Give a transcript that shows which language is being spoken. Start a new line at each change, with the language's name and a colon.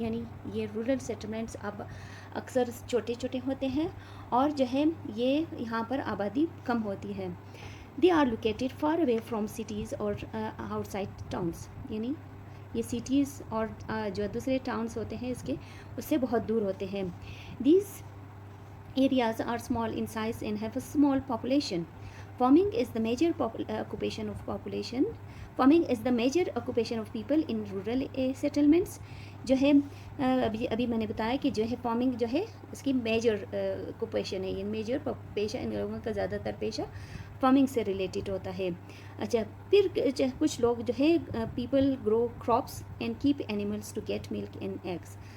Urdu: یعنی یہ rural settlements اب اکثر چھوٹے چھوٹے ہوتے ہیں اور جو ہے یہ یہاں پر آبادی کم ہوتی ہے.
English: They are located far away from cities اور outside towns.
Urdu: یعنی یہ سٹیز اور جو دوسرے ٹاؤنس ہوتے ہیں اس سے بہت دور ہوتے ہیں.
English: These areas are small in size and have a small population. Farming is the major occupation of population. Farming is the major occupation of people in rural settlements.
Urdu: جو ہے ابھی میں نے بتایا کہ جو ہے فارمنگ جو ہے اس کی میجر آکوپیشن ہے. یہ میجر پیشہ ان لوگوں کا زیادہ تر پیشہ فارمنگ سے ریلیٹڈ ہوتا ہے. اچھا، پھر کچھ لوگ جو ہے
English: People grow crops and keep animals to get milk and eggs.